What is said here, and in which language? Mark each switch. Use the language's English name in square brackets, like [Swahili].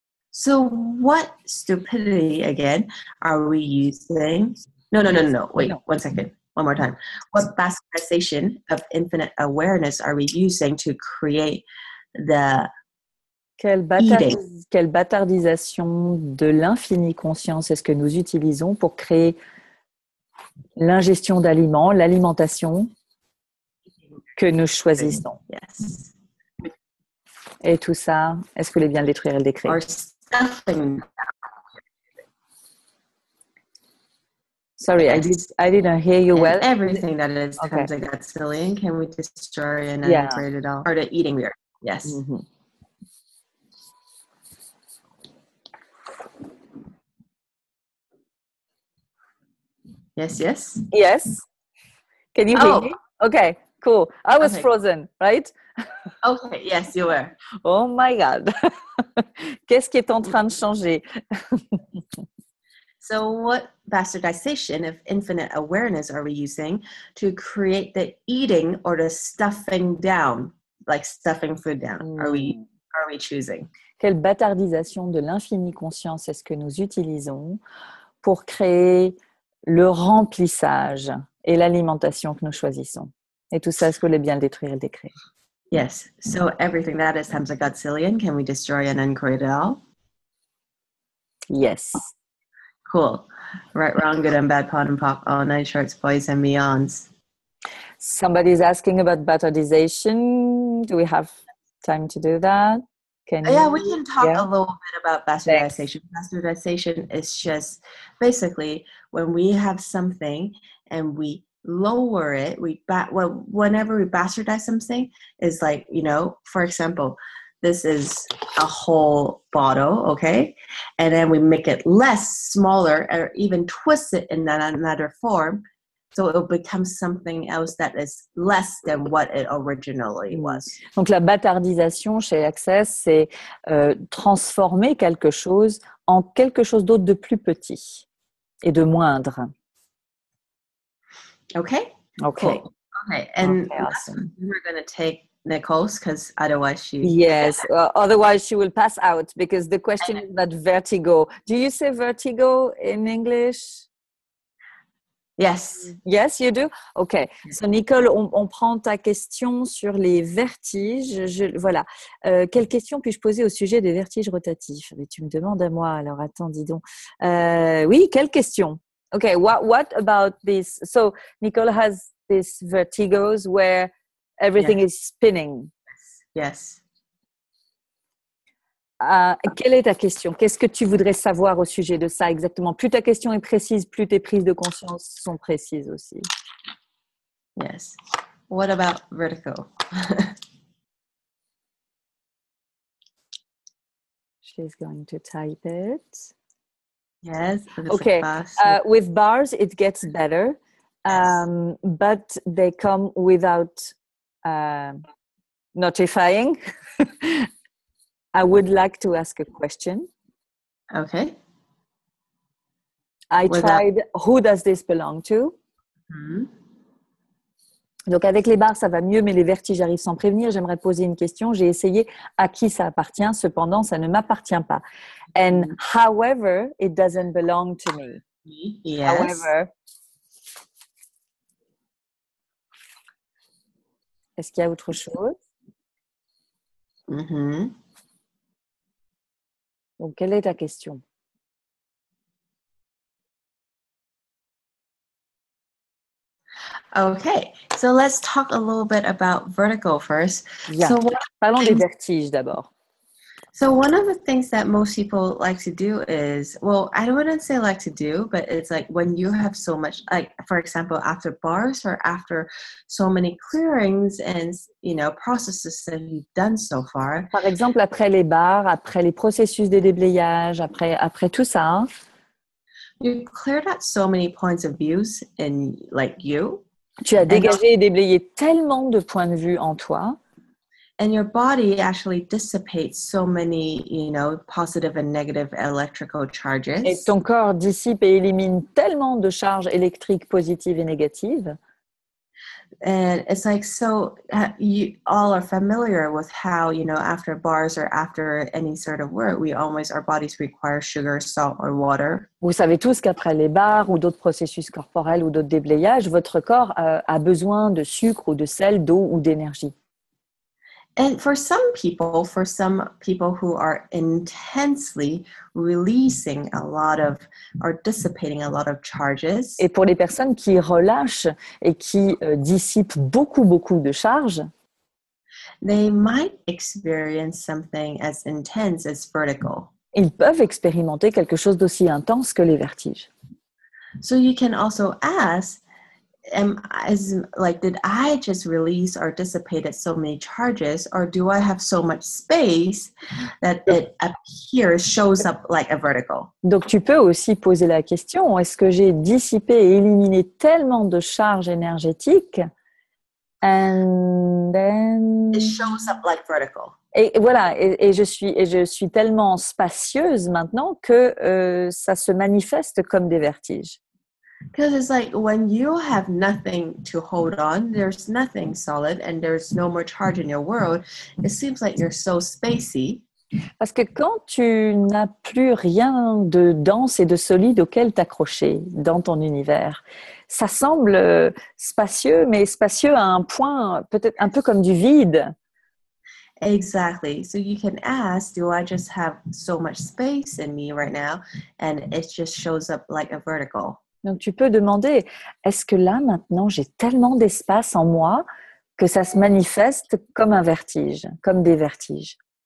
[English] So what stupidity again are we using? No. Wait, No. 1 second. One more time. What bastardization of infinite awareness are we using to create the eating? [French] Quelle bâtardisation de l'infinie conscience est-ce que nous utilisons pour créer l'ingestion d'aliments, l'alimentation que nous choisissons? [English] Yes. [French] Et tout ça, est-ce que vous voulez bien le détruire et le décrire? [English] Or stuffing. Sorry, Yes. I didn't hear you And well. everything that is Okay. comes like that silly, can we destroy and Yeah. integrate it all? Or the eating weird. Yes. Mhm. Yes, yes. Yes. Can you hear me? Okay, cool. I was Okay. frozen, right? Okay, yes, you were. Oh my God. [French] Qu'est-ce qui est en train de changer? [English] So what bastardization of infinite awareness are we using to create the eating or the stuffing down, like stuffing food down, are we choosing? [French] Quelle bâtardisation de l'infinie conscience est-ce que nous utilisons pour créer le remplissage et l'alimentation que nous choisissons? Et tout ça, est-ce que vous voulez bien le détruire et le décrire? [English] Yes. So everything that is times a godzillion, can we destroy and uncreate it all? Yes. Cool. Right, wrong, good and bad, POD and POC, all night shorts, boys and beyonds. Somebody's asking about bastardization. Do we have time to do that? Yeah, we can talk Yeah. a little bit about bastardization. Bastardization is just basically when we have something and we lower it, whenever we bastardize something, is like, for example, this is a whole bottle, okay? And then we make it smaller, or even twist it in another form. So it will become something else that is less than what it originally was. [French] Donc la bâtardisation chez Access, c'est transformer quelque chose en quelque chose d'autre de plus petit et de moindre. [English] Okay? Okay. Cool. Okay, and Okay, awesome. we're going to take Nicole's because otherwise she... Yes, otherwise she will pass out because the question is about vertigo. Do you say vertigo in English? Yes. Yes, you do? Okay. So, [French] Nicole, on prend ta question sur les vertiges. Voilà. Quelle question puis-je poser au sujet des vertiges rotatifs? Mais tu me demandes à moi, alors attends, dis donc. Oui, quelle question? [English] Okay, what about this? So, Nicole has these vertigos where everything is spinning. Yes. [French] Quelle est ta question? Qu'est-ce que tu voudrais savoir au sujet de ça exactement? Plus ta question est précise, plus tes prises de conscience sont précises aussi. [English] Yes. What about vertigo? She's going to type it. Yes. Okay. With bars, it gets better, but they come without notifying. I would like to ask a question. Okay. I tried, who does this belong to? Mm-hmm. [French] Donc, avec les barres, ça va mieux, mais les vertiges arrivent sans prévenir. J'aimerais poser une question. J'ai essayé à qui ça appartient. Cependant, ça ne m'appartient pas. [English] And however, it doesn't belong to me. Yes. [French] However, est-ce qu'il y a autre chose? [English] Mm-hmm. [French] Donc, quelle est ta question? [English] Okay, so let's talk a little bit about vertigo first. Yeah. So [French] parlons des vertiges d'abord. [English] So one of the things that most people like to do is, well, I wouldn't say like to do, but it's like when you have so much, like for example, after bars or after so many clearings and, processes that you've done so far. [French] Par exemple, après les barres, après les processus de déblayage, après tout ça. Hein? [English] You cleared out so many points of views in you. [French] Tu as dégagé et déblayé tellement de points de vue en toi. [English] And your body actually dissipates so many, positive and negative electrical charges. [French] Et ton corps dissipe et élimine tellement de charges électriques positives et négatives. [English] And it's like, so you all are familiar with how, after bars or after any sort of work, our bodies require sugar, salt, or water. [French] Vous savez tous qu'après les barres ou d'autres processus corporels ou d'autres déblayages, votre corps a besoin de sucre ou de sel, d'eau ou d'énergie. [English] And for some people who are intensely releasing a lot of or dissipating a lot of charges. [French] Et pour les personnes qui relâchent et qui dissipent beaucoup de charges, [English] they might experience something as intense as vertigo. [French] Ils peuvent expérimenter quelque chose d'aussi intense que les vertiges. [English] So you can also ask, did I just release or dissipated so many charges, or do I have so much space that it shows up like a vertigo? [French] Donc tu peux aussi poser la question, est-ce que j'ai dissipé et éliminé tellement de charges énergétiques [English] and then it shows up like vertigo. [French] Et voilà, et je suis tellement spacieuse maintenant que ça se manifeste comme des vertiges. [English] Because it's like when you have nothing to hold on, there's nothing solid, and there's no more charge in your world, it seems like you're so spacey. [French] Parce que quand tu n'as plus rien de dense et de solide auquel t'accrocher dans ton univers, ça semble spacieux, mais spacieux à un point peut-être un peu comme du vide. [English] Exactly. So you can ask, do I just have so much space in me right now? And it just shows up like a vertical. [French] Donc tu peux demander, est-ce que là maintenant j'ai tellement d'espace en moi que ça se manifeste comme un vertige, comme des vertiges?